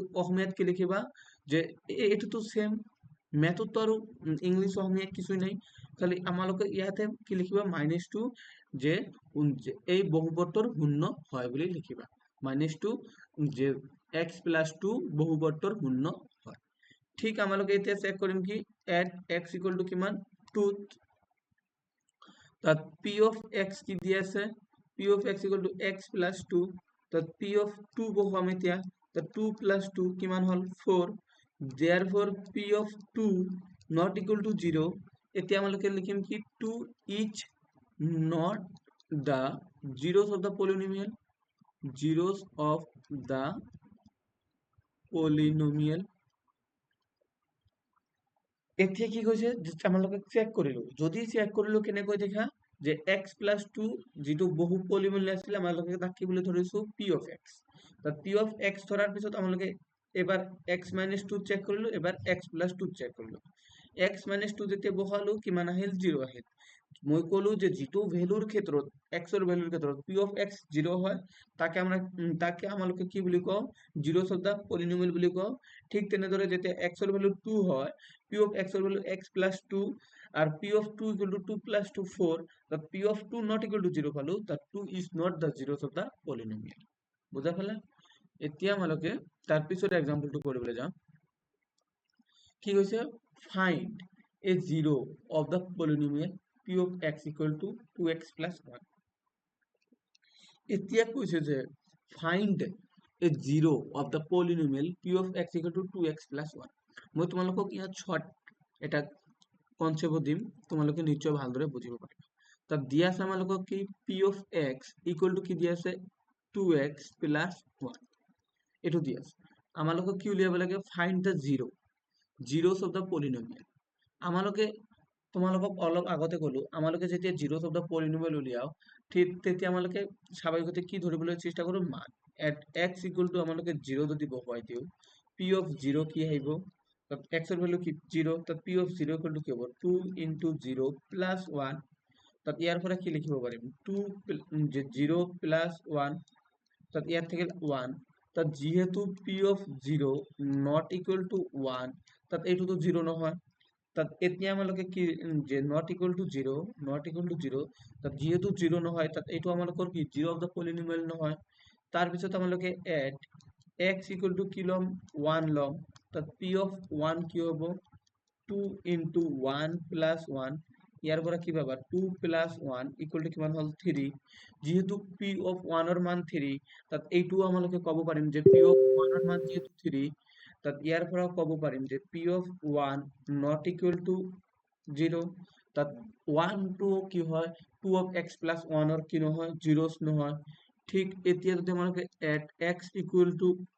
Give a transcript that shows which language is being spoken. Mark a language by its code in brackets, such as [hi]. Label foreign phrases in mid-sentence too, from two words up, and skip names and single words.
[as] অসমীয়াত কি লিখিবা যে এটো তো [en] same method [as] তো আৰু ইংলিশ অসমীয়া কিছুই নাই খালি আমালোকে ইয়াতে কি লিখিবা -2 যে এই বহুপদৰ শূন্য হয় বুলি লিখিবা -2 যে x + 2 বহুপদৰ শূন্য হয় ঠিক আমালোকে এতিয়া চেক কৰিম কি [en] at x [as] = কিমান 2 [en] তাত p of x [as] কি দি আছে [en] p of x = x + 2 তাত p of 2 [as] বহুৱাম এতিয়া [en] the 2 plus 2 [as] কিমান হল [en] 4 therefore p of 2 not equal to 0 [as] এতিয়া আমালোকে লিখিম কি [en] 2 is not the zeros of the polynomial zeros of the [as] polynomial এতিয়া কি কৈছে আমালোকে চেক কৰিলো যদি চেক কৰিলো কেনেকৈ দেখা যে x + 2 যেটো বহু পলিনোমিয়াল আছিল আমালোকে তাক কি বুলি ধৰিছো [en] p of x [as] তাত [en] p of x [as] ধৰাৰ পিছত আমালোকে এবাৰ x - 2 চেক কৰিলো এবাৰ x + 2 চেক কৰিলো x - 2 যেতিয়া বহালো কিমান আহিল 0 আহিল মই কলো যে যেটো ভ্যালুৰ ক্ষেত্ৰত x এর ভ্যালুৰ ক্ষেত্ৰত [en] p of x [as] 0 হয় তাকে আমালোকে কি বুলি কও [en] zeros of the polynomial [as] বুলি কও ঠিক তেনেদৰে যেতিয়া x এর ভ্যালু 2 হয় [en] p of x [as] এর ভ্যালু [en] x + 2 আর p of 2 = 2 + 2 4 that p of 2 not equal to 0 পালো that 2 is not the zeros of the polynomial [as] বুঝা ফেলা এতিয়া আমালোকে তাৰ পিছত এক্সাম্পলটো কৰিবলৈ যাম কি হৈছে [en] find a zero of the polynomial p of x equal to 2x plus 1 [as] এতিয়া কৈছে যে [en] find a zero of the polynomial p of x equal to 2x plus 1 [as] মই তোমালোকক ইয়াত শর্ট এটা কনসেপ্ট দিম তোমালোকে নিশ্চয় ভালদৰে বুজিব পাৰিবা তাত দিয়া আছে আমালোকক কি [en] p of x equal to [as] কি দিয়া আছে [en] 2x plus 1 [as] এটো দিয়া আছে আমালোকক কি উলিয়াব লাগে [en] find the zeros of the polynomial [as] আমালোকে তোমালোকক অলপ আগতে কলো আমালোকে যেতিয়া [en] zeros of the polynomial [as] উলিয়াও ঠিক তেতিয়া আমালোকে স্বাভাৱিকতে কি ধৰিবলৈ চেষ্টা কৰো মান [en] at x equal to [as] আমালোকে 0 যদি বহাই দিও [en] p of 0 [as] কি আহিব তাত x এর ভ্যালু কি 0 তাত [en] p of 0 equal to [as] কি হ'ব [en] 2 into 0 plus 1 [as] তাত ইয়াৰ পৰা কি লিখিব পাৰিম 2 যে 0 প্লাস 1 তাত [bn] ইয়ার থেকে [as] 1 তাত যেহেতু [en] p of 0 not equal to 1 [as] তাত এইটো তো 0 নহয় তাত এতিয়া আমালোকে কি যে not [en] equal to 0 [as] তাত যেহেতু 0 নহয় তাত এইটো আমালোকৰ কি [en] 0 of the polynomial [as] নহয় তাৰ পিছত আমালোকে [en] add x equal to [as] কি লম 1 লম তাত [en] p of 1 [as] কি হ'ব [en] 2 into 1 plus 1 [as] ইয়াৰ পৰা কি পাবা [en] 2 plus 1 equal to [as] কিমান হ'ল 3 যেহেতু [en] p of 1 [as] ৰ মান 3 তাত এইটো আমালোকে ক'ব পাৰিম যে [en] p of 1 [as] ৰ মান যেহেতু 3 তাত ইয়াৰ পৰা ক'ব পাৰিম যে [en] p of 1 not equal to 0 [as] তাত 1 to কি হয় [en] 2 of x plus 1 [as] ৰ কি নহয় 0 নহয় ঠিক এতিয়া যদি আমালোকে [en] add x equal to